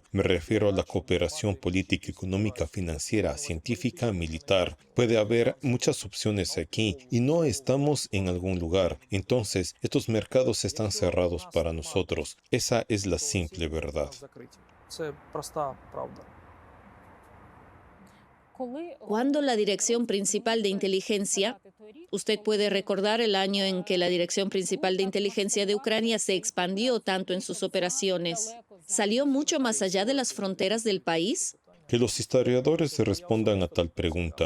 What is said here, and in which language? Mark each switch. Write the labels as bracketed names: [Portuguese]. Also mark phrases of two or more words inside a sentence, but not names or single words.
[Spanish] Me refiero a la cooperación política, económica, financiera, científica, militar. Puede haber muchas opciones aquí y no estamos en algún lugar. Entonces, estos mercados están cerrados para nosotros. Esa es la simple verdad. [Ukrainian] Це проста правда. [Spanish] Cuando la Dirección Principal de Inteligencia, usted puede recordar el año en que la Dirección Principal de Inteligencia de Ucrania se expandió tanto en sus operaciones, ¿salió mucho más allá de las fronteras del país? Que los historiadores respondan a tal pregunta.